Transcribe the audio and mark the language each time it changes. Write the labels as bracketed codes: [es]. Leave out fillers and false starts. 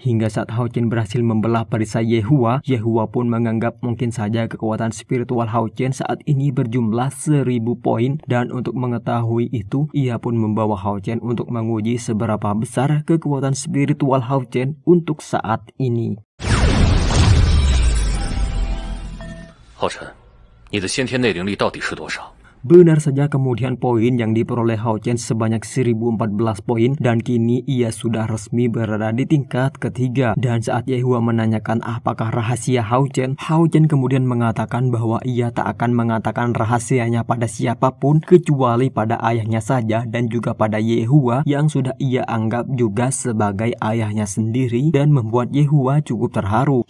[id] Hingga saat Hao Chen berhasil membelah perisai Yehua, Yehua pun menganggap mungkin saja kekuatan spiritual Hao Chen saat ini berjumlah 1000 poin, dan untuk mengetahui itu, ia pun membawa Hao Chen untuk menguji seberapa besar kekuatan spiritual Hao Chen untuk saat ini. [zh] 浩辰，你的先天内灵力到底是多少？ [id] Benar saja, kemudian poin yang diperoleh Hao Chen sebanyak 1014 poin, dan kini ia sudah resmi berada di tingkat ketiga. Dan saat Yehua menanyakan apakah rahasia Hao Chen kemudian mengatakan bahwa ia tak akan mengatakan rahasianya pada siapapun kecuali pada ayahnya saja, dan juga pada Yehua yang sudah ia anggap juga sebagai ayahnya sendiri, dan membuat Yehua cukup terharu.